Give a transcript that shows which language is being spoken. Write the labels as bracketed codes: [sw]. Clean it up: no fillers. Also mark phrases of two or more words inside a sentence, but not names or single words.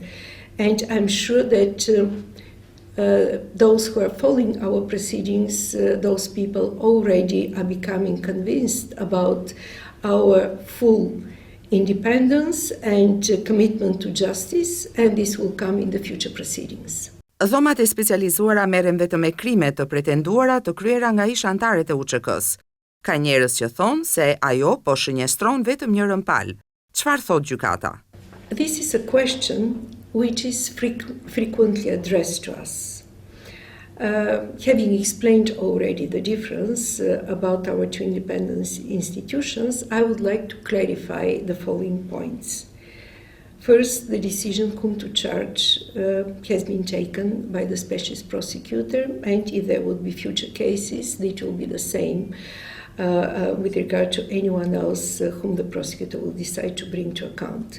[en] And I'm sure that those who are following our proceedings, those people already are becoming convinced about our full independence and commitment to justice, and this will come in the future proceedings. [sq] Dhomat e specializuara merren vetëm me krime të pretenduara të kryera nga ish anëtarët e UÇK-s. Ka njerëz që thonë se ajo po shënjestron vetëm njërën palë. Çfarë thot gjykata? [en] This is a question which is frequently addressed to us. Having explained already the difference about our two independent institutions, I would like to clarify the following points. First, the decision whom to charge has been taken by the specialist prosecutor, and if there would be future cases, it will be the same with regard to anyone else whom the prosecutor will decide to bring to account.